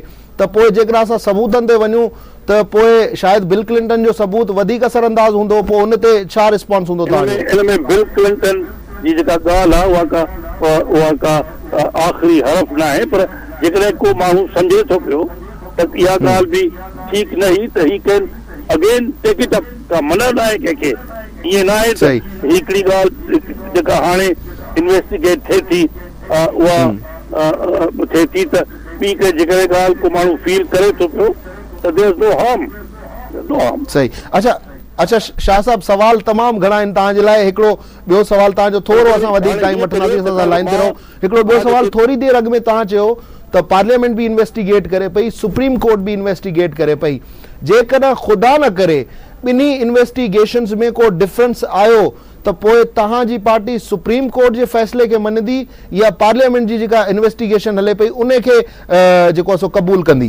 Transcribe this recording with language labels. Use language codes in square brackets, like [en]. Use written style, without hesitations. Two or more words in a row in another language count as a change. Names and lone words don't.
[sd] त पोइ जेकॾहिं असां सबूतनि ते वञूं त पोइ शायदि बिल क्लिंटन जो सबूत वधीक असरअंदाज़ हूंदो, पोइ हुन ते छा रिस्पॉन्स हूंदो तव्हांजो? इन में बिल क्लिंटन जी जेका ॻाल्हि आहे उहा का आख़िरी हरफ न आहे, पर जेकॾहिं को माण्हू सम्झे थो पियो त इहा ॻाल्हि बि ठीकु न हुई त ही कंहिं [en] again take it up [sd] का मना न आहे कंहिंखे, ईअं न आहे त हिकिड़ी ॻाल्हि जेका हाणे इन्वेस्टिगेट थिए थी उहा थिए थी त ॿी के जेकॾहिं ॻाल्हि को माण्हू फील करे थो पियो त [en] there is no harm. [sd] सही, अच्छा शाह साहब सवाल तमामु घणा आहिनि तव्हांजे लाइ। हिकिड़ो ॿियो सवाल तव्हांजो, थोरो असां वधीक टाइम वठंदासीं, असां लाइन ते रहो। हिकिड़ो ॿियो सवाल, थोरी देरि अॻु में तव्हां चयो त पार्लियामेंट बि इन्वेस्टिगेट करे पई, सुप्रीम कोर्ट बि इन्वेस्टिगेट करे पई। जेकॾहिं ख़ुदा न करे ॿिन्ही इन्वेस्टिगेशन्स में को डिफरेंस आयो त पोइ तव्हांजी पार्टी सुप्रीम कोर्ट जे फ़ैसिले खे मञंदी या पार्लियामेंट जी जेका इन्वेस्टिगेशन हले पई उन खे जेको आहे सो क़बूल कंदी?